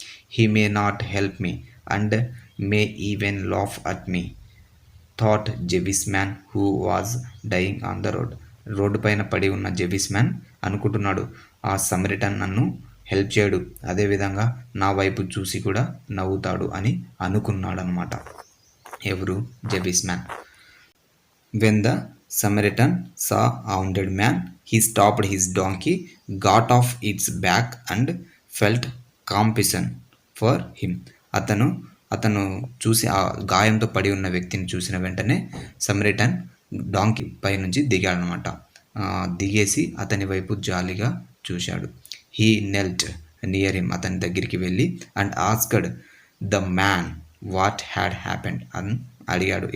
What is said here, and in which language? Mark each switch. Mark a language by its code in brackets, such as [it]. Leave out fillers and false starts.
[en] He may not help me and may even laugh at me thought Jewish man who was dying on the road. [te] Road పైన పడి ఉన్న జెవిష్ man అనుకుంటున్నాడు, ఆ Samaritan నన్ను help చేయడు, అదేవిధంగా నా వైపు చూసి కూడా నవ్వుతాడు అని అనుకున్నాడు అనమాట. ఎవరు? జెవిష్ man. [en] When the Samaritan saw a wounded man. He stopped his donkey, got off its back and felt compassion for him. [te] అతను అతను చూసి ఆ గాయంతో పడి ఉన్న వ్యక్తిని చూసిన వెంటనే సమరిటన్ డాంకీ పై నుంచి దిగాడనమాట. దిగేసి అతని వైపు జాలిగా చూశాడు. [en] he knelt near him, [te] అతని దగ్గరికి వెళ్ళి [en] and asked the man what had happened [te] అని అడిగాడు.